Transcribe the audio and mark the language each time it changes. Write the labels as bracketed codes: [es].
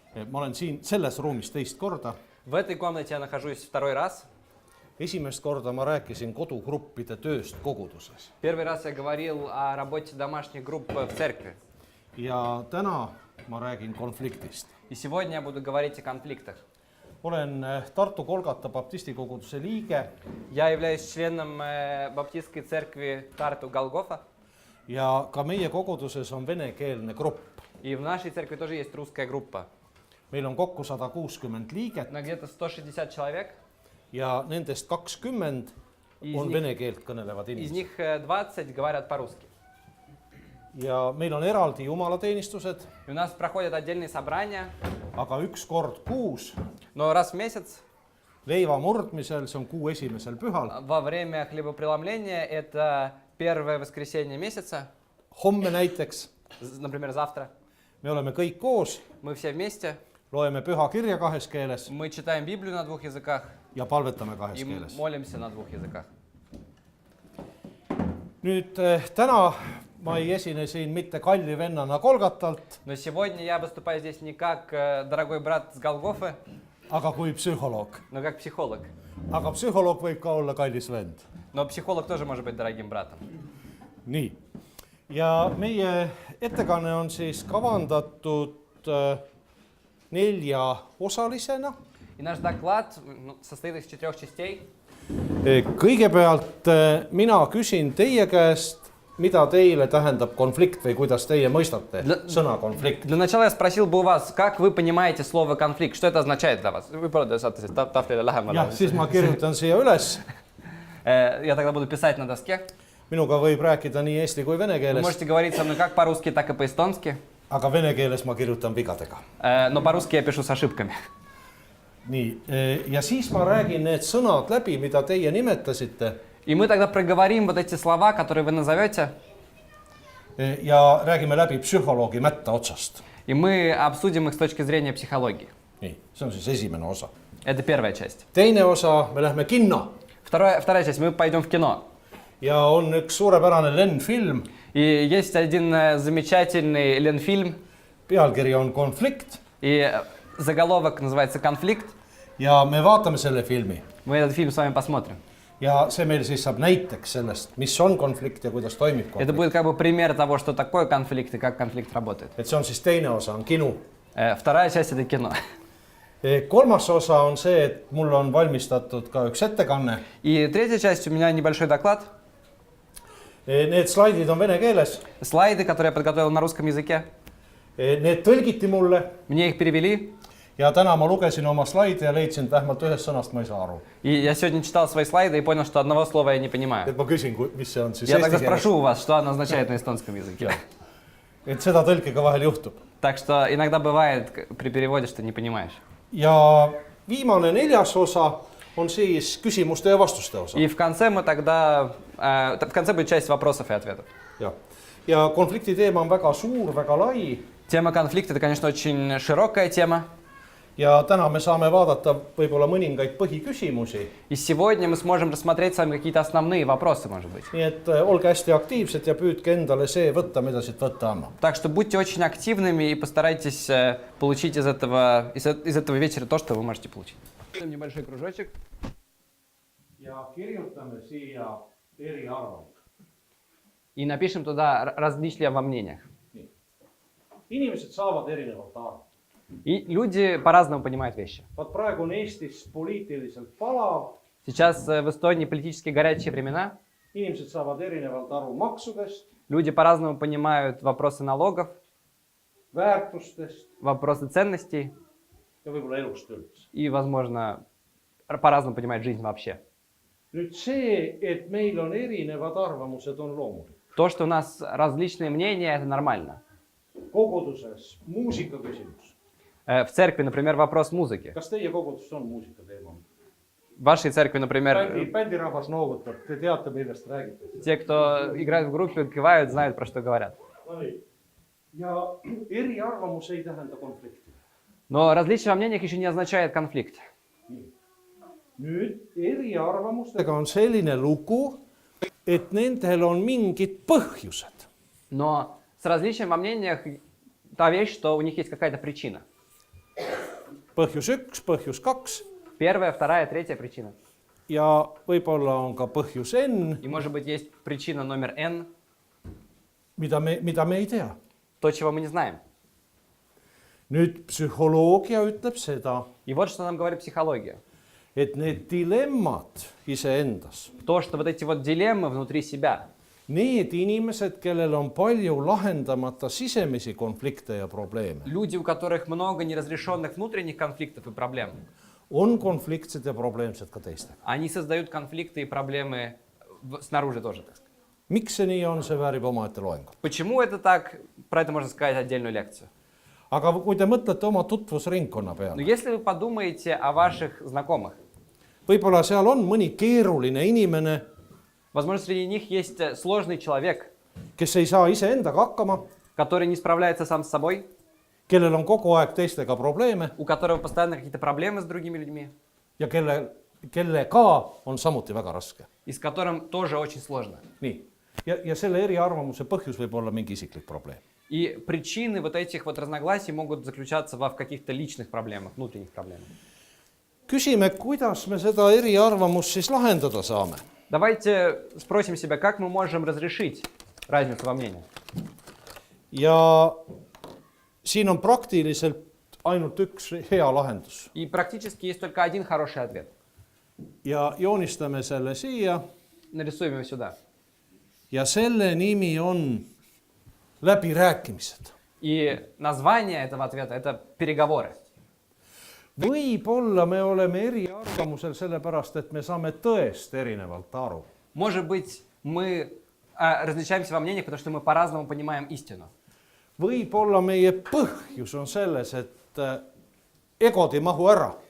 [et] Ma olen siin selles ruumis teist korda. [ru] В этой комнате я нахожусь второй раз. [et] Esimest korda ma rääkisin kodugruppide tööst koguduses. [ru] Первый раз я говорил о работе домашних групп в церкви. [et] Ja täna ma räägin konfliktist. [ru] И сегодня я буду говорить о конфликтах. [et] Olen Tartu Kolgata baptistikoguduse liige. [ru] Я являюсь членом баптистской церкви Тарту Голгофа. [et] Ja ka meie koguduses on venekeelne grupp. [ru] И в нашей церкви тоже есть русская группа. [et] Meil on kokku 160 liiget. [ru] На где-то 160 человек. [et] Ja nendest 20 on vene keelt kõnelevad [ru] Из [et] inimesed. [ru] них 20 говорят по-русски. [et] Ja meil on eraldi jumalateenistused, [ru] И у нас проходят отдельные собрания, [et] aga üks kord kuus [ru] но раз в месяц [et] leiva murdmisel, see on kuu esimesel pühal. [ru] во время хлебопреломления, это первое воскресенье месяца, [et] Homme näiteks [ru] например, завтра, [et] me oleme kõik koos, [ru] мы все вместе, [et] loeme püha kirja kahes keeles [ru] мы читаем Библию на двух языках [et] ja palvetame kahes [ru] и [et] keeles. [ru] молимся на двух языках. [et] Nüüd täna ma ei esine siin mitte kalli vennana Kolgatalt, [ru] Но сегодня я выступаю здесь не как дорогой брат с Голгофы, [et] aga kui psühholoog. [ru] но как психолог. [et] Aga psühholoog võib ka olla kallis vend. [ru] Но психолог тоже может быть дорогим братом. [et] Nii. Ja meie ettekanne on siis kavandatud 4-osalisena. [ru] И наш доклад состоит из 4 частей. [et] Kõigepealt mina küsin teie käest, mida teile tähendab konflikt või kuidas teie mõistate sõna konflikt. [ru] Для начала я спросил бы у вас, как вы понимаете слово конфликт, что это означает для вас? Вы правда [et] saate siis tahvlile lähemale. Jah, siis ma kirjutan siia üles. [ru] Я тогда буду писать на доске. [et] Minuga võib rääkida nii eesti kui vene [ru] Вы [et] keeles, [ru] можете говорить со мной как по-русски, так и по-эстонски. [et] aga vene keeles ma kirjutan vigadega. [ru] Но по-русски я пишу с ошибками. [et] Nii, ja siis ma räägin need sõnad läbi, mida teie nimetasite. [ru] И мы тогда проговорим вот эти слова, которые вы назовете. [et] Ja räägime läbi psühholoogi mätta otsast. [ru] И мы обсудим их с точки зрения психологии. [et] Nii, see on siis esimene osa. [ru] Это первая часть. [et] Teine osa, me lähme kinno. [ru] Вторая часть, мы пойдем в кино. [et] Ja on üks suurepärane lennfilm. [ru] И есть один замечательный ленфильм. [et] Pealkiri on konflikt. [ru] И заголовок называется «Конфликт». [et] Ja me vaatame selle filmi. [ru] Мы этот фильм с вами посмотрим. [et] Ja see meil siis saab näiteks sellest, mis on konflikt ja kuidas toimib [ru] Это [et] konflikt. [ru] будет как бы пример того, что такое конфликт и как конфликт работает. [et] Et see on siis teine osa, on kinu. [ru] Вторая часть – это кино. [et] Kolmas osa on see, et mul on valmistatud ka üks ettekanne. [ru] И третья часть – у меня небольшой доклад. [et] Need slaidid on vene keeles. [ru] Слайды, которые я подготовил на русском языке. [et] Need tõlgiti mulle. [ru] Мне их перевели. [et] Ja täna ma lugesin oma slaide ja leidsin, et vähemalt ühest sõnast ma ei saa aru. [ru] И я сегодня читал свои слайды и понял, что одного слова я не понимаю. [et] Et ma küsin, mis see on siis [ru] Я тогда [et] eesti keeles. [ru] спрошу у вас, что оно означает на эстонском языке. [et] Et seda tõlkega vahel juhtub. [ru] Так что иногда бывает при переводе, что не понимаешь. [et] Ja viimane 4. osa on siis küsimuste ja vastuste osa. [ru] И в конце мы тогда, в конце будет часть вопросов и ответов. [et] Ja konflikti teema on väga suur, väga lai. [ru] Тема конфликта – это, конечно, очень широкая тема. [et] Ja täna me saame vaadata võib-olla mõningaid põhiküsimusi. [ru] И сегодня мы сможем рассмотреть с вами какие-то основные вопросы, может быть. [et] Nii et olge hästi aktiivsed ja püüdke endale see võtta, mida siit võtta annab. [ru] Так что будьте очень активными и постарайтесь получить из этого вечера то, что вы можете получить. Небольшой кружочек. [et] Ja kirjutame siia eriarvamus. [ru] И напишем туда различия во мнениях. [et] Inimesed saavad erinevalt aru. [ru] И люди по-разному понимают вещи. [et] Vaat praegu on Eestis poliitiliselt palav. [ru] Сейчас в Эстонии политически горячие времена. [et] Inimesed saavad erinevalt aru maksudest, [ru] Люди по-разному понимают вопросы налогов, [et] väärtustest [ru] вопросы ценностей [et] ja võib-olla elust üldse. [ru] и, возможно, по-разному понимают жизнь вообще. [et] Nüüd see, et meil on erinevad arvamused, on loomulik. [ru] То, что у нас различные мнения, это нормально. [et] Koguduses muusika küsimus. [ru] В церкви, например, вопрос музыки. [et] Kas teie koguduses on muusika teema? [ru] В вашей церкви, например, [et] Bändirahvas noogutab, te teate, millest räägite. [ru] те, кто играет в группе, кивают, знают, про что говорят. [et] Ja eriarvamus ei tähenda konflikti. [ru] Но различие во мнениях еще не означает конфликт. [et] Nüüd eriarvamustega on selline lugu, et nendel on mingid põhjused. [ru] Но с различием во мнениях та вещь, что у них есть какая-то причина. [et] põhjus 1, põhjus 2 [ru] Первая, вторая, третья причина. [et] ja võib-olla on ka põhjus N, [ru] И может быть есть причина номер N, [et] mida me ei tea. [ru] то, чего мы не знаем. [et] Nüüd psühholoogia ütleb seda, [ru] И вот что нам говорит психология. [et] et need dilemmad iseendas, [ru] То, что вот эти вот дилеммы внутри себя, [et] need inimesed, kellel on palju lahendamata sisemisi konflikte ja probleeme, [ru] люди, у которых много неразрешенных внутренних конфликтов и проблем, [et] on konfliktsed ja probleemsed ka teistega. [ru] они создают конфликты и проблемы снаружи тоже, так сказать. [et] miks see nii on, see väärib omaette loengut. [ru] Почему это так? Про это можно сказать отдельную лекцию. [et] aga kui te mõtlete oma tutvusringkonna peale, [ru] если вы подумаете о ваших знакомых, [et] võib-olla seal on mõni keeruline inimene, [ru] возможно, среди них есть сложный человек, [et] kes ei saa iseendaga hakkama, [ru] который не справляется сам с собой, [et] kellel on kogu aeg teistega probleeme [ru] у которого постоянно какие-то проблемы с другими людьми, [et] ja kellega on samuti väga raske. [ru] и с которым тоже очень сложно. [et] nii, ja selle eriarvamuse põhjus võib olla mingi isiklik probleem. [ru] И причины вот этих вот разногласий могут заключаться в каких-то личных проблемах, внутренних проблемах. [et] küsime, kuidas me seda eriarvamust siis lahendada saame. [ru] Давайте спросим себя, как мы можем разрешить разницу во мнениях. [et] ja siin on praktiliselt ainult üks hea lahendus [ru] И практически есть только один хороший ответ. [et] ja joonistame selle siia [ru] Нарисуем его сюда. [et] ja selle nimi on läbirääkimised. [ru] И название этого ответа – это переговоры. [et] võib-olla me oleme eriarvamusel sellepärast, et me saame tõest erinevalt aru. [ru] Может быть, мы различаемся во мнениях, потому что мы по-разному понимаем истину. [et] võib-olla meie põhjus on selles, et egod ei mahu ära.